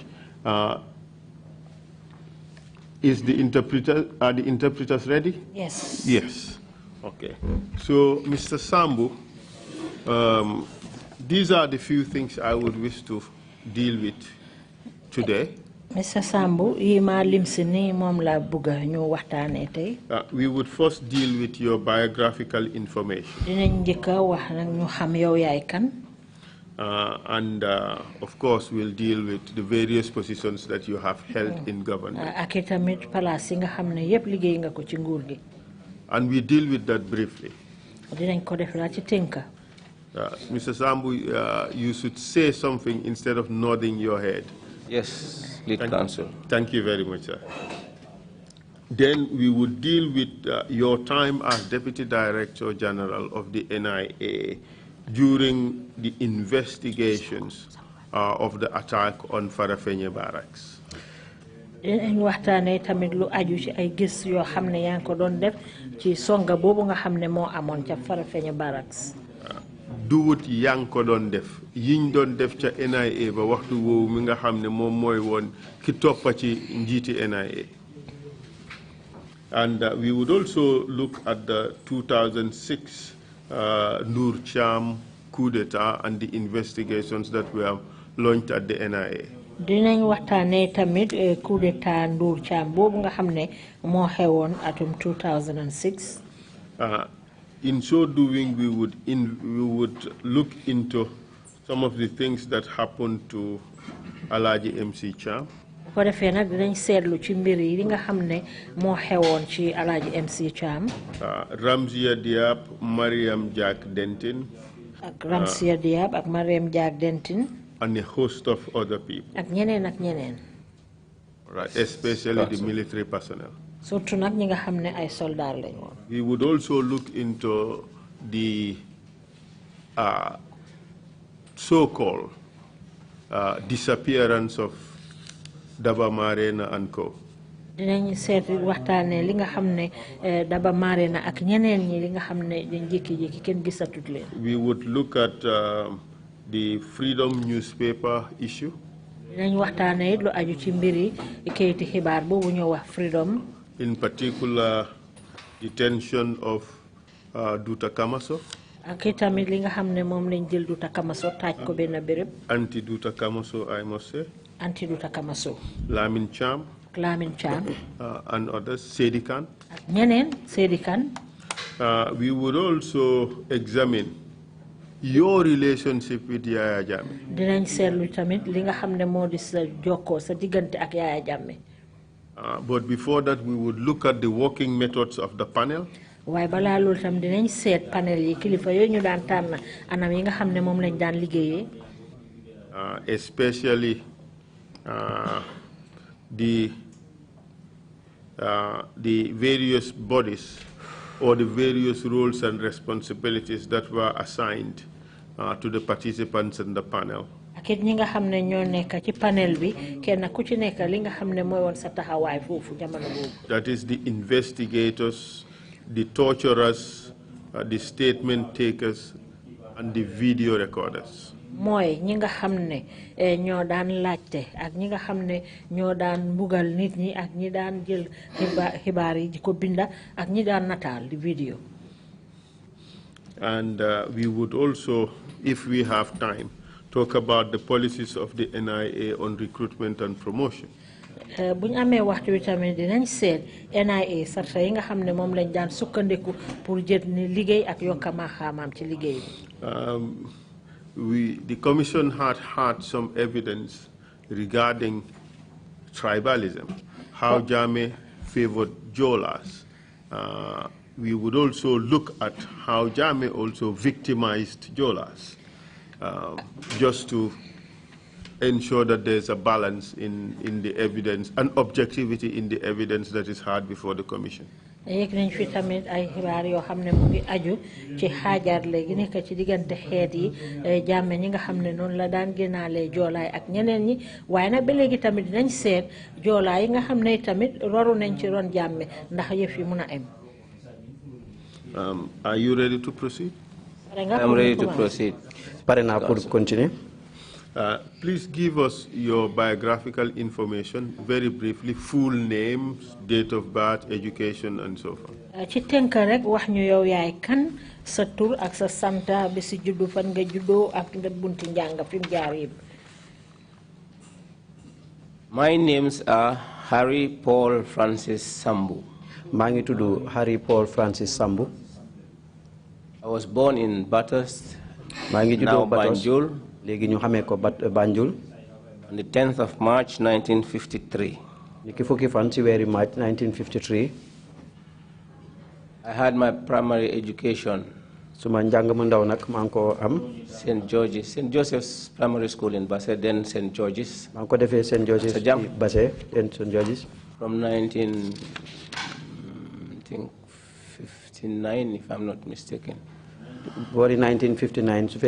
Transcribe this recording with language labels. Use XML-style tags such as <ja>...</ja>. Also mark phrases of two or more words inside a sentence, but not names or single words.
<en>Are the interpreters ready? Yes. Yes. Okay. So, Mr. Sambou, these are the few things I would wish to deal with today. Mr.</en> <wo>Sambou, yima limsini mom la buga ñu waxtane tay.</wo> <en>We would first deal with your biographical information.</en> <wo>Dinañ jëkka wax nak ñu xam yow yaay kan.</wo> <en>And of course, we'll deal with the various positions that you have held in government.</en> <wo>Ak tamit place nga xamne yépp liggéey nga ko ci nguur gi.</wo> <en>And we deal with that briefly.</en> <wo>Dinañ ko def la ci tënka.</wo> <en>Mr. Sambou, you should say something instead of nodding your head. Yes, lead counsel. Thank you very much, sir. Then we would deal with your time as Deputy Director General of the NIA during the investigations of the attack on Farafenni Barracks.</en> <wo>Dinañ waxtane tamit lu aju ci ay gis yo xamne yang ko doon def ci songa bobu nga xamne mo amon ca Farafenni Barracks. Duwut yang ko doon def yiñ doon def ca NIA ba waxtu woowu mi nga xam ne moom mooy woon ki toppa ci njiiti NIA.</wo> <en>And we would also look at the 2006 Noor Cham</en> <fr>coup d'etat</fr> <en>and the investigations that were launched at the NIA.</en> <wo>Dinañ waxtaane tamit</wo> <fr>coup d'etat</fr> <wo>Noor Cham boobu nga xam ne moo xewoon atum 2006.</wo> <en>in so doing, we would look into some of the things that happened to Alhaji MC Cham.</en> <wo>ko defee nag dinañ seetlu ci mbir yi nga xam ne moo xewoon ci Alhaji MC Cham. Ramzia Diab, Mariam Jack Denton. ak Ramzia Diab ak Mariam Jack Denton.</wo> <en>And a host of other people.</en> <wo>ak ñeneen.</wo> <en>Right, especially the military personnel.</en> <wo>surtout nag ñi nga xam ne ay soldat lañ woon.</wo> <en>We would also look into the so-called disappearance of Daba Marena and Co.</en> <wo>dinañ seet waxtaanee li nga xam ne Daba Marena ak ñeneen ñi li nga xam ne dañ jékki-jékki kenn gisatut leen.</wo> <en>We would look at the Freedom newspaper issue.</en> <wo>dinañ waxtaanee lu aju ci mbiri kayiti xibaar boobu ñoo wax Freedom.</wo> <en>In particular, detention of Duta Kamaso.</en> <wo>ak itamit li nga xam ne moom lañ jël Duta Kamaso taaj ko benn béréb.</wo> <en>Anti Duta Kamaso, I must say. Anti Duta Kamaso. Lamin Cham. Lamin Cham. And others, Sedikan.</en> <wo>ak ñeneen Sedikan.</wo> <en>We would also examine your relationship with Yaya Jammeh.</en> <wo>dinañ seetlu tamit li nga xam ne moo di sa jokkoo sa diggante ak Yaya Jammeh.</wo> <en>But before that, we would look at the working methods of the panel.</en> <wo>waaye balaa loolu tam dinañ seet panel yi kilifa yooyu ñu daan tànn anam yi nga xam ne moom lañ daan liggéeyee.</wo> <en>Especially the various bodies or the various roles and responsibilities that were assigned to the participants in the panel.</en> <wo>ak it ñi nga xam ne ñoo nekk ci panel bi kenn ku ci nekk li nga xam ne mooy woon sa taxawaay foofu jamono boobu.</wo> <en>That is the investigators, the torturers, the statement takers, and the video recorders.</en> <wo>mooy ñi nga xam ne ñoo daan laajte ak ñi nga xam ne ñoo daan mbugal nit ñi ak ñi daan jël xibaar yi di ko binda ak ñi daan nataal di video.</wo> <en>And we would also, if we have time, talk about the policies of the NIA on recruitment and promotion.</en> <wo>bu ñu amee waxtu wi tamit dinañ seet NIA sarta yi nga xam ne moom lañ daan sukkandiku pour jël ni liggéey ak yokka maxaamaam ci liggéey bi.</wo> <en>The Commission had some evidence regarding tribalism, how Jammeh favored Jolas. We would also look at how Jammeh also victimized Jolas, just to ensure that there's a balance in the evidence and objectivity in the evidence that is heard before the Commission.</en> <wo>yëg nañ fi tamit ay xibaar yoo xam ne mu ngi aju ci xaajaar léegi nekk ci diggante xeet yi Jammeh ñi nga xam ne noonu la daan génnaalee joolaay ak ñeneen ñi waaye nag ba léegi tamit dinañ seet joolaay yi nga xam ne tamit roru nañ ci ron Jammeh ndax yëf yi mun a am.</wo> <en>Are you ready to proceed? I'm ready to proceed.</en> <wo>Pare naa</wo> <fr>pour continuer.</fr> <en>Please give us your biographical information, very briefly, full names, date of birth, education, and so forth.</en> <wo>ci tënk rek wax ñu yow yaay kan sa tur ak sa santa bi si juddu fan nga juddoo ak nga bunti njàng fi mu jaar yëpp.</wo> <en>My names are Harry Paul Francis Sambou.</en> <wo>maa ngi tudd Harry Paul Francis Sambou.</wo> <en>I was born in Bathurst,</en> <wo>maa ngi</wo> <en>now</en> <wo>juddoo Bathurst. Banjul, léegi ñu xamee ko Banjul.</wo> <en>on the 10th of March 1953.</en> <wo>ki fukki fan ci weeri March 1953.</wo> <en>I had my primary education</en> <wo>suma njàng mu ndaw nag maa ngi ko am.</wo> <en>St. Joseph's Primary School in Basse, then St. George's.</en> <wo>maa ngi ko defee St. George's ci Basse,</wo> <en>then St. George's. From 1959, if I'm not mistaken.</en> <wo>boori 1959 su fekkee</wo>